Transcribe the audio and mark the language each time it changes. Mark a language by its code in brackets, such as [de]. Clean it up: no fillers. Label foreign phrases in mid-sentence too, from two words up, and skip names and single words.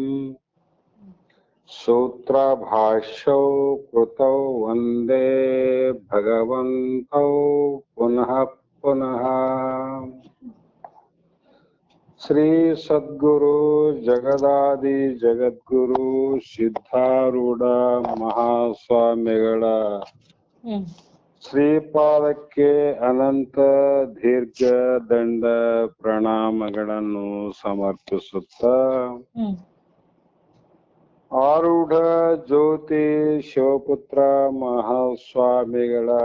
[sa] सूत्रभाष्यौ कृतौ वन्दे भगवन्तौ पुनः पुनः। श्री सद्गुरु जगदादि जगद्गुरु [kn] ಸಿದ್ಧಾರೂಢ ಮಹಾಸ್ವಾಮಿಗಳ ಶ್ರೀಪಾದಕ್ಕೆ ಅನಂತ ದೀರ್ಘ ದಂಡ ಪ್ರಣಾಮಗಳನ್ನು ಸಮರ್ಪಿಸುತ್ತಾ ಆರೂಢ ಜ್ಯೋತಿ ಶಿವಪುತ್ರ ಮಹಾಸ್ವಾಮಿಗಳ